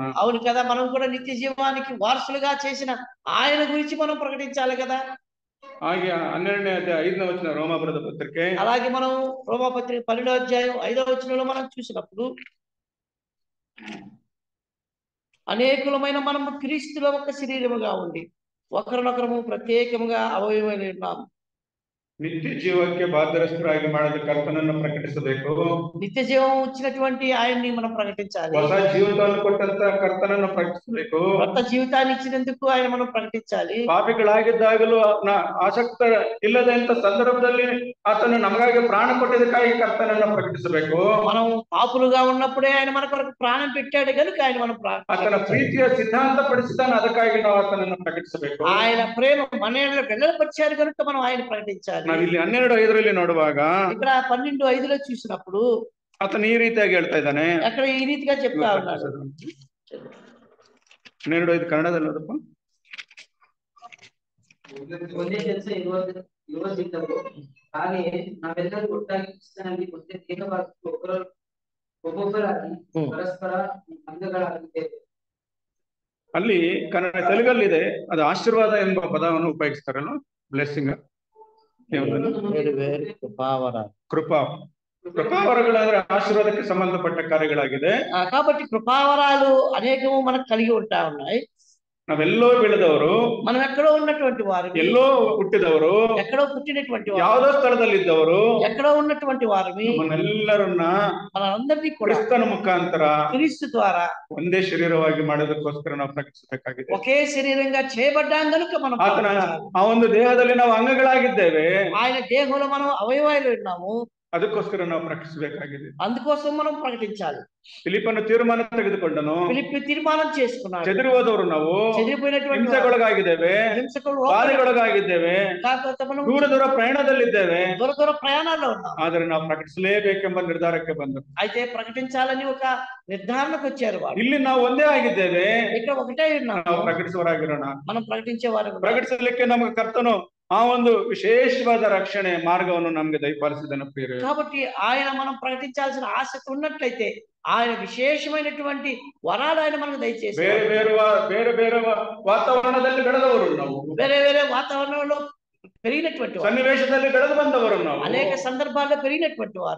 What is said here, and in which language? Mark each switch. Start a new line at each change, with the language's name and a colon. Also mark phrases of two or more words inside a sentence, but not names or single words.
Telugu: అవును కదా, మనం కూడా నిత్య జీవానికి వారసులుగా చేసిన ఆయన గురించి మనం ప్రకటించాలి కదా.
Kannada: ಹಾಗೆ 12ನೇ ಅಧ್ಯಾಯ 5ನೇ ವಚನ ರೋಮಾಪುರದ ಪತ್ರಿಕೆ.
Telugu: అలాగే మనం రోమాపత్రిక 12వ అధ్యాయం 5వ వచనంలో మనం చూసినప్పుడు, అనేకులమైన మనము క్రీస్తులో ఒక శరీరముగా ఉండి ఒకరినొకరము ప్రత్యేకముగా అవయవమై ఉన్నాము.
Kannada: ನಿತ್ಯ ಜೀವಕ್ಕೆ ಬಾಧ್ಯಸ್ಥರಾಗಿ ಮಾಡದ ಕರ್ತನನ್ನು ಪ್ರಕಟಿಸಬೇಕು.
Telugu: నిత్య జీవం వచ్చినటువంటి ఆయన్ని మనం ప్రకటించాలి.
Kannada: ಹೊಸ ಜೀವಿತವನ್ನು ಕೊಟ್ಟಂತ ಕರ್ತನನ್ನು ಪ್ರಕಟಿಸಬೇಕು.
Telugu: కొత్త జీవితాన్ని ఇచ్చినందుకు ఆయన మనం ప్రకటించాలి.
Kannada: ಪಾಪಿಗಳಾಗಿದ್ದಾಗಲೂ ಆಸಕ್ತ ಇಲ್ಲದಂತ ಸಂದರ್ಭದಲ್ಲಿ ಆತನು ನಮಗಾಗಿ ಪ್ರಾಣ ಕೊಟ್ಟಿದ್ದಕ್ಕಾಗಿ ಕರ್ತನನ್ನು ಪ್ರಕಟಿಸಬೇಕು.
Telugu: మనం పాపులుగా ఉన్నప్పుడే ఆయన మన కొరకు ప్రాణం పెట్టాడు కనుక ఆయన మనం
Kannada: ಆತನ ಪ್ರೀತಿಯ ಸಿದ್ಧಾಂತ ಪಡಿಸಿದಾನ, ಅದಕ್ಕಾಗಿ ನಾವು ಆತನನ್ನು ಪ್ರಕಟಿಸಬೇಕು.
Telugu: ఆయన ప్రేమ మన వెల్లడిపరిచారు కనుక మనం ఆయన ప్రకటించాలి.
Kannada: ನಾವಿಲ್ಲಿ 12:5 ನೋಡುವಾಗ
Telugu: ఇక్కడ 12:5 చూసినప్పుడు
Kannada: ಆತನು ಈ ರೀತಿಯಾಗಿ ಹೇಳ್ತಾ ಇದ್ದಾನೆ.
Telugu: అక్కడ ఈ రీతిగా చెప్తా ఉన్నాడు.
Kannada: 12:5 ಕನ್ನಡದಲ್ಲಿ ಓದಪ್ಪ. ಒಂದೇ ಕೆಲಸ ಇರುವುದಿಲ್ಲವೋ ಹಾಗೆಯೇ ನಾವೆಲ್ಲರೂ ಒಟ್ಟಾಗಿ ಕ್ರಿಸ್ತನಲ್ಲಿ ಒಂದೇ ದೇಹವಾಗಿ ಒಬ್ಬೊಬ್ಬರಾಗಿ ಪರಸ್ಪರ ಅಂಗಗಳಾಗಿದ್ದೇವೆ. ಅಲ್ಲಿ ಕನ್ನಡ ತೆಲುಗಲ್ಲಿದೆ, ಅದು ಆಶೀರ್ವಾದ ಎಂಬ ಪದವನ್ನು ಉಪಯೋಗಿಸ್ತಾರಲ್ಲ, ಬ್ಲೆಸ್ಸಿಂಗ್. ಕೃಪಾವರಗಳಂದ್ರೆ ಆಶೀರ್ವಾದಕ್ಕೆ ಸಂಬಂಧಪಟ್ಟ ಕಾರ್ಯಗಳಾಗಿದೆ.
Telugu: కాబట్టి కృపావరాలు అనేకము మనకు కలిగి ఉంటా ఉన్నాయి.
Kannada: ನಾವೆಲ್ಲೋ ಬೆಳೆದವರು,
Telugu: మనం ఎక్కడో ఉన్నటువంటి వారు,
Kannada: ಎಲ್ಲೋ ಹುಟ್ಟಿದವರು,
Telugu: ఎక్కడో పుట్టినటువంటి వారు,
Kannada: ಯಾವುದೋ ಸ್ಥಳದಲ್ಲಿದ್ದವರು,
Telugu: ఎక్కడో ఉన్నటువంటి వారిని
Kannada: ನಮ್ಮೆಲ್ಲರನ್ನ
Telugu: మనందరినీ కూడా
Kannada: ಕ್ರಿಸ್ತನ ಮುಖಾಂತರ
Telugu: క్రీస్తు ద్వారా
Kannada: ಒಂದೇ ಶರೀರವಾಗಿ ಮಾಡೋದಕ್ಕೋಸ್ಕರ ನಾವು ಪ್ರಕಟಿಸಬೇಕಾಗಿದೆ.
Telugu: ఒకే శరీరంగా చేయబడ్డాం కనుక మనం
Kannada: ಆತನ ಆ ಒಂದು ದೇಹದಲ್ಲಿ ನಾವು ಅಂಗಗಳಾಗಿದ್ದೇವೆ.
Telugu: ఆయన దేహంలో మనం అవయవాలు ఉన్నాము,
Kannada: ಅದಕ್ಕೋಸ್ಕರ ನಾವು ಪ್ರಕಟಿಸಬೇಕಾಗಿದೆ.
Telugu: అందుకోసం మనం ప్రకటించాలి.
Kannada: ಫಿಲಿಪ್ಪನು ತೀರ್ಮಾನ ತೆಗೆದುಕೊಂಡನು.
Telugu: ఫిలిప్పీ తీర్మానం చేసుకున్నాడు.
Kannada: చెదిరి ಹೋದವರು ನಾವು,
Telugu: చెదిరిపోయినటువంటి
Kannada: ಹಿಂಸೆಗೊಳಗಾಗಿದ್ದೇವೆ, ಬಾಧೆಗೊಳಗಾಗಿದ್ದೇವೆ, ದೂರ ದೂರ ಪ್ರಯಾಣದಲ್ಲಿದ್ದೇವೆ.
Telugu: దూర దూర ప్రయాణాల్లో ఉన్నాం.
Kannada: ಆದರೆ ನಾವು ಪ್ರಕಟಿಸಲೇಬೇಕೆಂಬ ನಿರ್ಧಾರಕ್ಕೆ ಬಂದರು.
Telugu: అయితే ప్రకటించాలని ఒక నిర్ధారణకు వచ్చారు వారు.
Kannada: ಇಲ್ಲಿ ನಾವು ಒಂದೇ ಆಗಿದ್ದೇವೆ,
Telugu: ఇక్కడ ఒకటే ఉన్నాం,
Kannada: ನಾವು ಪ್ರಕಟಿಸುವರಾಗಿರೋಣ.
Telugu: మనం ప్రకటించేవారు.
Kannada: ಪ್ರಕಟಿಸಲಿಕ್ಕೆ ನಮಗೆ ಕರ್ತನು ಆ ಒಂದು ವಿಶೇಷವಾದ ರಕ್ಷಣೆ ಮಾರ್ಗವನ್ನು ನಮ್ಗೆ ದಯಪಾಲಿಸಿದನು ಪ್ರಿಯರೇ.
Telugu: కాబట్టి ఆయన మనం ప్రకటించాల్సిన ఆసక్తి ఉన్నట్లయితే ఆయన విశేషమైనటువంటి వరాలు ఆయన మనకు దయచేసి,
Kannada: ಬೇರೆ ಬೇರೆ ವಾತಾವರಣದಲ್ಲಿ ಬೆಳೆದವರು ನಾವು,
Telugu: వేరే వేరే వాతావరణంలో పెరిగినటువంటి వారు,
Kannada: సన్నివేశದಲ್ಲಿ ಬೆಳೆದು ಬಂದವರು ನಾವು.
Telugu: అనేక సందర్భాల్లో పెరిగినటువంటి వారు.